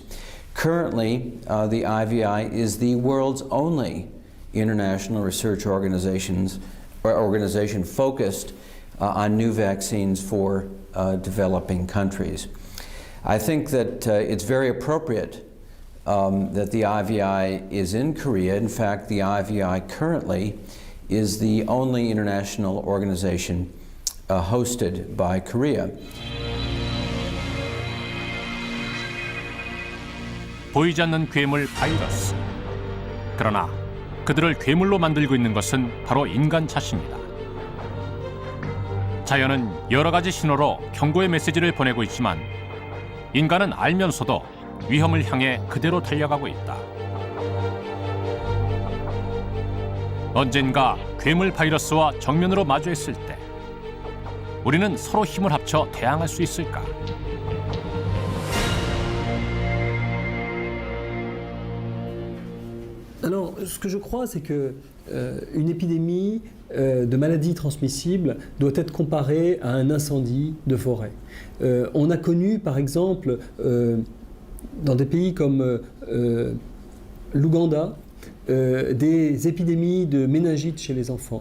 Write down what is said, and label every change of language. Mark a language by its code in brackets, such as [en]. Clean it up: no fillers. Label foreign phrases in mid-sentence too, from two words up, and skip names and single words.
[en] Currently, the IVI is the world's only international research organization focused on new vaccines for developing countries. I think that it's very appropriate that the IVI is in Korea. In fact, the IVI currently is the only international organization hosted by Korea. [ko] 보이지 않는 괴물 바이러스. 그러나 그들을 괴물로 만들고 있는 것은 바로 인간 자신이다. 자연은 여러 가지 신호로 경고의 메시지를 보내고 있지만 인간은 알면서도 위험을 향해 그대로 달려가고 있다. 언젠가 괴물 바이러스와 정면으로 마주했을 때 우리는 서로 힘을 합쳐 대항할 수 있을까? [fr] Alors, ce que je crois, c'est que une épidémie de maladies transmissibles doit être comparée à un incendie de forêt. On a connu, par exemple, dans des pays comme l'Ouganda, des épidémies de méningite chez les enfants.